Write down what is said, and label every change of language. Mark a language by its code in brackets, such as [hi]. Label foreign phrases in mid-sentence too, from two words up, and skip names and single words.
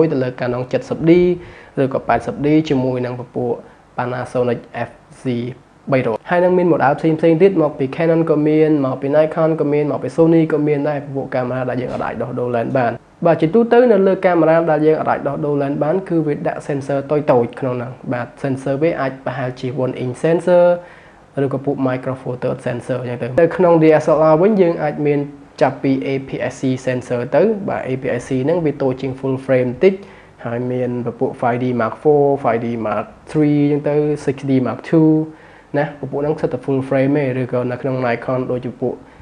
[km] ទៅលើ canon 70D ឬក៏ 80D ជាមួយនឹងពពួក Panasonic FZ 300ហើយនឹងមាន model ផ្សេងទៀតមកពី Canon ក៏មានមកពី Nikon ក៏មានមកពី Sony ក៏មាន ដែរពពួកកាមេរ៉ាដែលយើងអាចដោះដូរ lens បានបាទជាទូទៅនៅលើកាមេរ៉ាដែលយើងអាចដោះដូរ lens បានគឺវាដាក់ sensor តូចៗក្នុងហ្នឹងបាទ sensor វាអាចប្រហែលជា [en] 1-inch sensor [km] ឬក៏ពួក [en] micro four third sensor [km] អញ្ចឹងទៅក្នុង DSLR វិញយើងអាចមានចាប់ពី [en] APS-C sensor [km] ទៅបាទ APS-C ហ្នឹងវាតូចជាង [en] full frame [km] បន្តិចហើយមានពពួក 5D Mark 4 5D Mark 3អញ្ចឹងទៅ 6D Mark 2ណាពពួកហ្នឹងសិតតែ [en] full frame [km] ទេឬក៏នៅក្នុង Nikon ដូចជាពួក